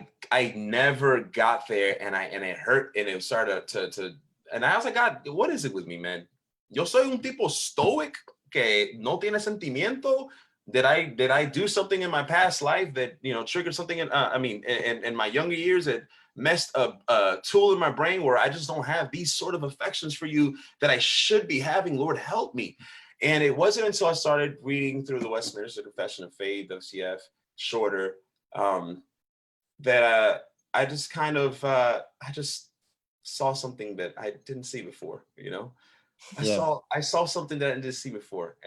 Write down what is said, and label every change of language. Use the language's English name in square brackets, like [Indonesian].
[English] I never got there, and it hurt, and it started to and I was like, God, what is it with me, man? [Spanish] Yo soy un tipo stoic que no tiene sentimiento. [English] Did I do something in my past life that, triggered something in my younger years that messed a tool in my brain where I just don't have these sort of affections for you that I should be having? Lord, help me. And it wasn't until I started reading through the Westminster Confession of Faith, WCF, shorter, that I just kind of, I just saw something that I didn't see before, I saw something that I didn't see before.